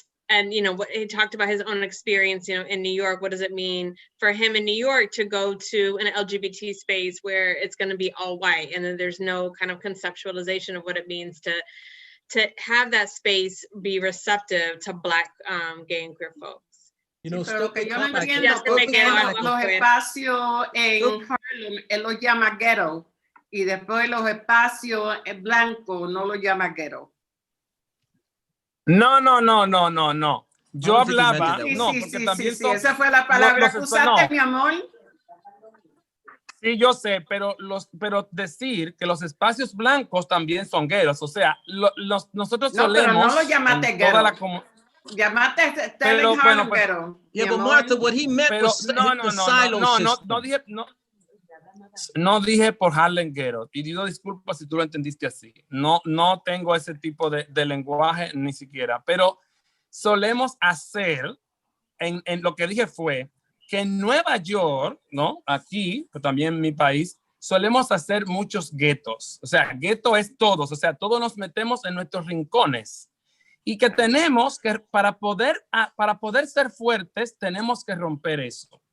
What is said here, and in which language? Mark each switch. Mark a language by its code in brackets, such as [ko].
[en] And you know, what he talked about his own experience, you know, in New York. What does it mean for him in New York to go to an LGBT space where it's going to be all white, and then there's no kind of conceptualization of what it means to have that space be receptive to Black gay and queer folks. You know, [es] pero que yo no entiendo porque los espacios en Harlem él los llama ghetto y después los espacios blancos no los llama ghetto. No. Yo hablaba, porque también esa fue la palabra que usaste, mi amor. Sí, yo sé, pero decir que los espacios blancos también son ghettos, o sea, nosotros solemos. Pero no lo llamaste ghetto. Llamaste Sterling Harlem ghetto. [en] Yeah, but Martha, what he meant was the silo system. [es] No dije por Harlem Ghetto, y pido disculpas si tú lo entendiste así. No tengo ese tipo de lenguaje ni siquiera, pero solemos hacer, en lo que dije fue que en Nueva York, ¿no? Aquí, pero también en mi país, solemos hacer muchos guetos. O sea, gueto es todos, o sea, todos nos metemos en nuestros rincones y que tenemos que, para poder ser fuertes, tenemos que romper eso.